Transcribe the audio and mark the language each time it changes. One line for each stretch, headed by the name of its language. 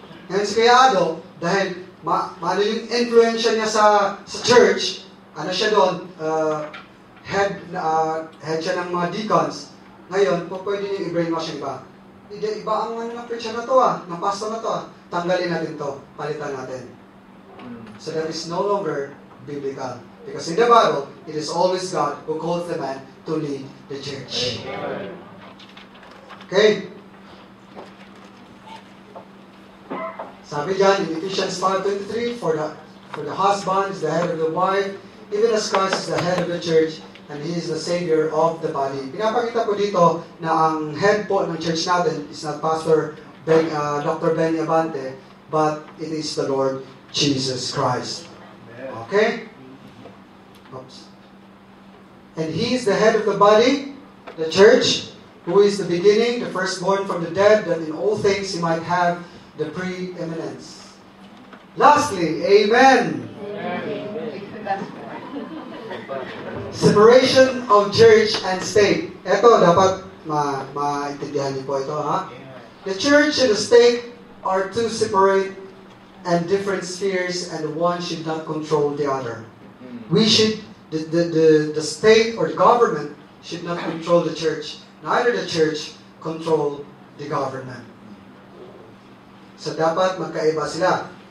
Filipino: Ngayon si Kuya Ado, dahil ano yung influensya niya sa church, ano siya doon, head siya ng mga deacons. Ngayon, pwede niyo i-brainwash yung iba. Iba ang ng preacher na to ng pastor na to Tanggalin natin to, palitan natin.
English: So that is no longer biblical. Because in the Bible, it is always God who calls the man to lead the church. Okay?
Filipino: Sabi dyan
English: in Ephesians 5:23, for the husband is the head of the wife, even as Christ is the head of the church, and He is the Savior of the body.
Filipino: Pinapakita ko dito na ang head po ng church natin
English: is not
Filipino: Pastor Dr.
English: Benny Abante, but it is the Lord Jesus Christ. Okay? Oops. And He is the head of the body, the church, who is the beginning, the firstborn from the dead, that in all things He might have the preeminence. Lastly, Amen. Separation of church and state.
Filipino: Ito, dapat maintindihan niyo po ito, ha?
English: The church and the state are two separate and different spheres, and one should not control the other. We should, the state or the government should not control the church. Neither the church control the government. So
Filipino: dapat magkaiba sila.